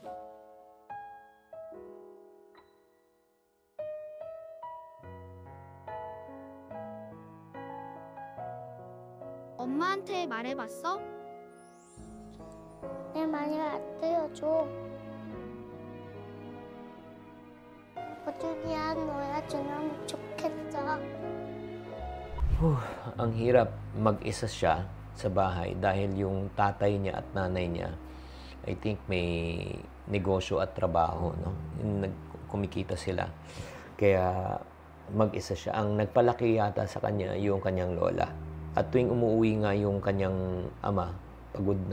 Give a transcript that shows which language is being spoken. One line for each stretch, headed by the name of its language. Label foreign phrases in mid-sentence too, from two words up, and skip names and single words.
Korean: 엄마한테 말해봤어? 내 말을 안 들어줘. 꾸준히 놀아주면 좋겠어.
Filipino: Ang hirap mag-isa siya sa bahay dahil yung tatay niya at nanay niya,
English: I think
Filipino: may negosyo at trabaho, no? Kumikita sila. Kaya mag-isa siya. Ang nagpalaki yata sa kanya yung kanyang lola. At tuwing umuwi nga yung kanyang ama, pagod na.